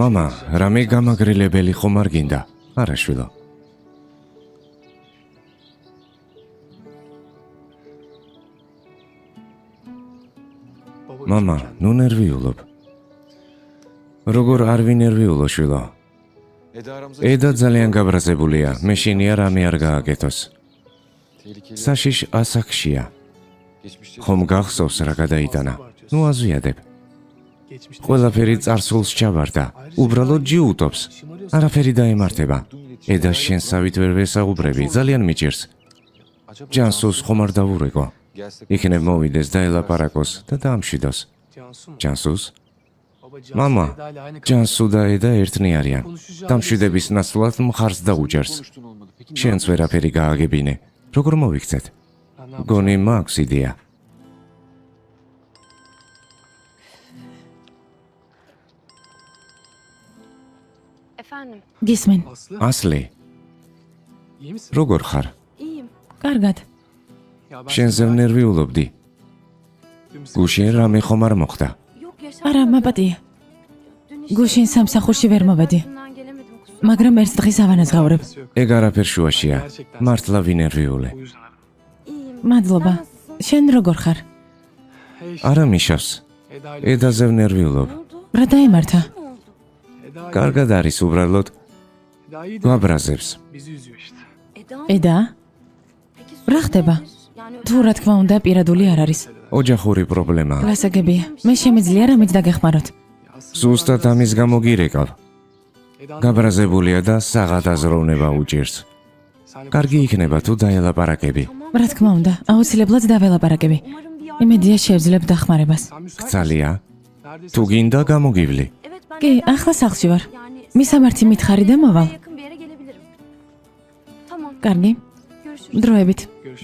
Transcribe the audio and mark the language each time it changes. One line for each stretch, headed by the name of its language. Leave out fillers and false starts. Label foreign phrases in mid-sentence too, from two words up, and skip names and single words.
Georgian: მამა,
Turkish: bir şey yiyeceğim.
Georgian: რამე გამაგრილებელი ხომ არ გინდა? არა შვილო.
Turkish: Baba,
Georgian: მამა,
Turkish: üzme kendini.
Georgian: ნუ ნერვიულობ. როგორ არ ვინერვიულო შვილო?
Turkish: Eda aramıza
Georgian: ედა ძალიან გაბრაზებულია, მე შენია რამე არ გააკეთოს.
Turkish: tehlikeli.
Georgian: საშიშ ასაკშია.
Turkish: Geçmişte
Georgian: ხომ გახსოვს რა გადაიტანა? ნუ აზვიადებ.
Turkish: geçmişte
Georgian: ყველაფერი წარსულს ჩავარდა. უბრალოდ ჯიუტობს. არაფერი დაემართება. ედა შენსავით ვერ ვესაუბრები, ძალიან მიჭირს.
Turkish: Acaba
Georgian: ჯანსუს ხომ არ დავურეკო?
Turkish: gelse
Georgian: იქნებ მოვიდეს და ელაპარაკოს და დაამშვიდოს.
Turkish: Cansu mu?
Georgian: ჯანსუს?
Turkish: Baba
Georgian: მამა,
Turkish: Eda ile aynı
Georgian: ჯანსუ და ედა ერთნი არიან. დამშვიდების ნაცვლად მხარს დაუჭერს.
Turkish: konuştun olmadı. Peki
Georgian: შენც ვერაფერი გააგებინე. როგორ მოვიქცეთ?
Turkish: ben ne yapacağım?
Georgian: გონი მაქვს იდეა.
Turkish: Efendim,
Georgian: გისმენ,
Turkish: Aslı
Georgian: ასლი,
Turkish: iyi misin?
Georgian: როგორ ხარ?
Turkish: iyiyim.
Georgian: კარგად.
Turkish: Ya ben
Georgian: შენზე ვნერვიულობდი.
Turkish: dün size-
Georgian: გუშინ რამე ხომ არ მოხდა?
Turkish: Yok
Georgian: არა, მაპატია.
Turkish: Dün işte
Georgian: გუშინ სამსახურში ვერ მოვედი,
Turkish: hayatımdan gelemedim kusura.
Georgian: მაგრამ ერთ დღის ავანაზღავრებ.
Turkish: Alakası yok.
Georgian: ეგ არაფერ შუაშია. მართლა ვინერვიულე.
Turkish: O yüzden aradım. İyiyim.
Georgian: მადლობა.
Turkish: Sen nasılsın?
Georgian: შენ როგორ ხარ?
Turkish: Hey işte,
Georgian: არა მიშავს.
Turkish: Eda ile
Georgian: ედაზე ვნერვიულობ.
Turkish: Ne oldu?
Georgian: რა დაემართა?
Turkish: Ne oldu? Eda iyi.
Georgian: კარგად არის უბრალოდ
Turkish: Eda iyi de
Georgian: გვაბრაზებს.
Turkish: bizi üzüyor işte.
Georgian: ედა,
Turkish: Peki
Georgian: რა ხდება?
Turkish: Yani
Georgian: თუ რა თქმა უნდა პირადული არ არის. ოჯახური პრობლემაა. გასაგებია, მე შემიძლია რამით დაგეხმაროთ.
Turkish: Ya aslında
Georgian: ზუსტად ამის გამო გირეკავ.
Turkish: Eda'nın-
Georgian: გაბრაზებულია და საღად აზროვნება უჭირს.
Turkish: Sen-
Georgian: კარგი იქნება თუ დაელაპარაკები. რა თქმა უნდა, აუცილებლად დაველაპარაკები.
Turkish: umarım bir yardım.
Georgian: იმედია შევძლებ დახმარებას.
Turkish: Sen müsait misin?
Georgian: გცალია,
Turkish: Neredesin?
Georgian: თუ გინდა გამოგივლი.
Turkish: Evet ben
Georgian: კი, ახლა სახლში ვარ.
Turkish: yani
Georgian: მისამართი მითხარი და მოვალ.
Turkish: yakın bir yere gelebilirim. Tamam,
Georgian: კარგი,
Turkish: görüşürüz.
Georgian: დროებით.
Turkish: Görüşürüz.